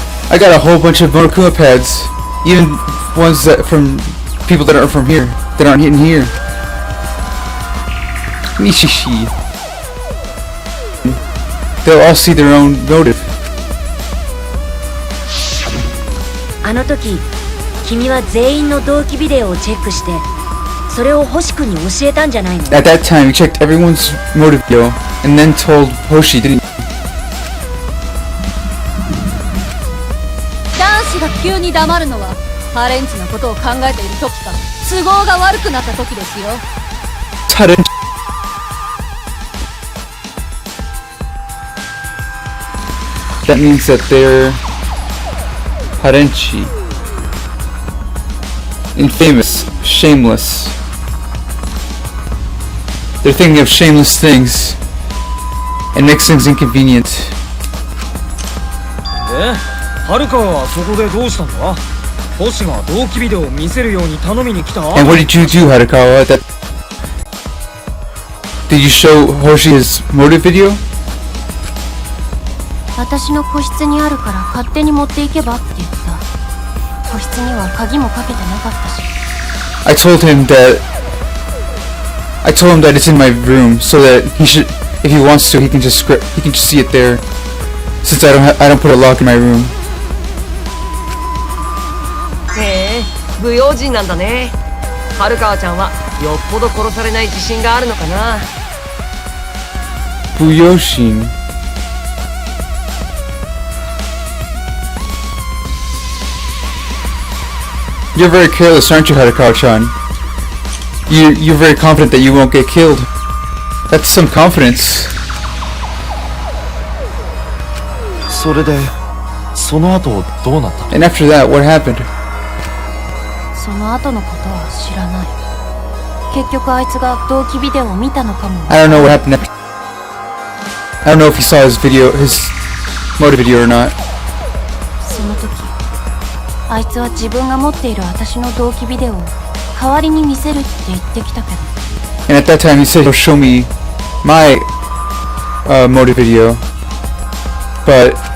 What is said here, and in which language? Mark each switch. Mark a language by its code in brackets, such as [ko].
[en] I got a whole bunch of Monokuma pads, even ones that from people that aren't from here, that aren't in here. Mishishi. They'll all see their own motive. [ja] あの時君は全員の同期ビデオをチェックしてそれを星君に教えたんじゃないの。 [en] At that time, you checked everyone's motive video and then told Hoshi, didn't you? [ja] 男子が急に黙るのはハレンチなことを考えている時か都合が悪くなった時ですよ。 [en] That means that they're harenchi, infamous, shameless. They're thinking of shameless things and makes things inconvenient. [ja] で、はるかはそこでどうしたんだ？星が同期ビデオを見せるように頼みに来た？ [en] And what did you do, Harukawa? Did you show Hoshi his motive video? [ja] 私の個室にあるから勝手に持っていけばって言った。個室には鍵もかけてなかったし。 [en] I told him that it's in my room so that he should, if he wants to, he can just see it there. Since I don't put a lock in my room. [ja] へえ、不用心なんだね。はるかちゃんはよっぽど殺されない自信があるのかな。 Buyoshin. [en] You're very careless, aren't you, Harukawa-chan? You're very confident that you won't get killed. That's some confidence. [ja] それでその後どうなったの？ [en] And after that, what happened? [ja] その後のことは知らない。結局あいつが同期ビデオを見たのかも。 [en] I don't know what happened next. I don't know if he saw his motive video or not. [ja] その時あいつは自分が持っている私の同期ビデオを代わりに見せるって言ってきたけど。 [en] And at that time, he said he'll show me my motive video, but